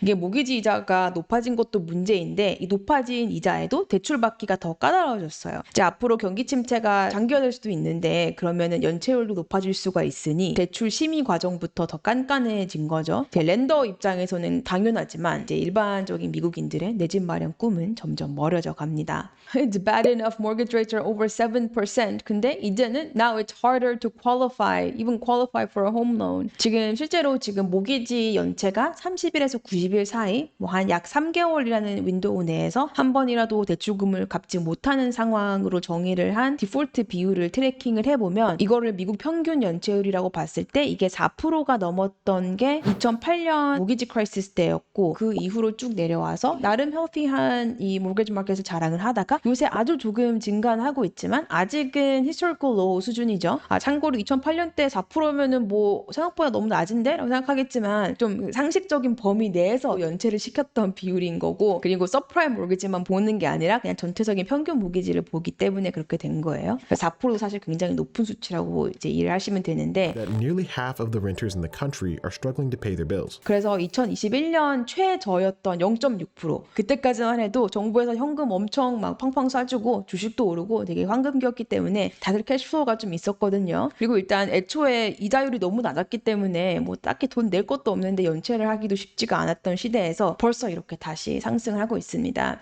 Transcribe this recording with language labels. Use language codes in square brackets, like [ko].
[ko] 이게 모기지 이자가 높아진 것도 문제인데 이 높아진 이자에도 대출받기가 더 까다로워졌어요. 이제 앞으로 경기 침체가 장기화될 수도 있는데 그러면은 연체율도 높아질 수가 있으니 대출 심의 과정부터 더 깐깐해진 거죠. 렌더 입장에서는 당연하지만 이제 일반적인 미국인들의 내 집 마련 꿈은 점점 멀어져 갑니다. [en] It's bad enough mortgage rates are over 7%. [ko] 근데 이제는 [en] now it's harder to even qualify for a home loan. [ko] 실제로 모기지 연체가 30일에서 90일 사이 뭐 한 약 3개월이라는 윈도우 내에서 한 번이라도 대출금을 갚지 못하는 상황으로 정의를 한 디폴트 비율을 트래킹을 해보면 이거를 미국 평균 연체율이라고 봤을 때 이게 4%가 넘었던 게 2008년 모기지 크라이시스 때였고 그 이후로 쭉 내려와서 나름 헬티한 이 모기지 마켓을 자랑을 하다가 요새 아주 조금 증가하고 있지만 아직은 [en] historical low [ko] 수준이죠. 참고로 2008년 때 4%면은 뭐 생각보다 너무 낮은데? 라고 생각하겠지만 좀 상식적인 범위 내에서 연체를 시켰던 비율인 거고 그리고 서프라임 모기지만 보는 게 아니라 그냥 전체적인 평균 모기지를 보기 때문에 그렇게 된 거예요. 4%도 사실 굉장히 높은 수치라고 이제 이해를 하시면 되는데 [en] that nearly half of the renters in the country are struggling to pay their bills. [ko] 그래서 2021년 최저였던 0.6% 그때까지만 해도 정부에서 현금 엄청 막 팡팡 쏴주고 주식도 오르고 되게 황금기였기 때문에 다들 캐시플로우가 좀 있었거든요. 그리고 일단 애초에 이자율이 너무 낮았기 때문에 뭐 딱히 돈 낼 것도 없는데 연체를 하기도 쉽지가 않았던 시대에서 벌써 이렇게 다시 상승을 하고 있습니다.